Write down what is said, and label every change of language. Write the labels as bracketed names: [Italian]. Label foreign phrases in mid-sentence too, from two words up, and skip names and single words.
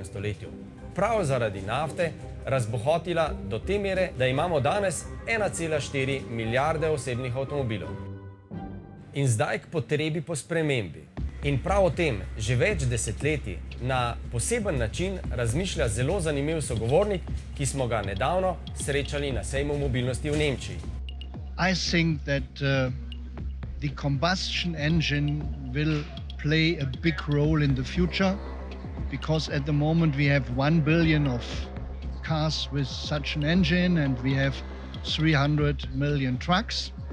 [Slovenian] stoletju, prav zaradi nafte, razbohotila do te mere, da imamo danes 1,4 milijarde osebnih avtomobilov. In zdaj k potrebi po spremembi. In prav o tem že več desetletij na poseben način razmišlja zelo zanimiv sogovornik, ki smo ga nedavno srečali na sejmu mobilnosti v Nemčiji. [English] I think that the combustion engine will play a big role in the future, because at the moment we have 1 billion of cars with such an engine and we have 300 million trucks.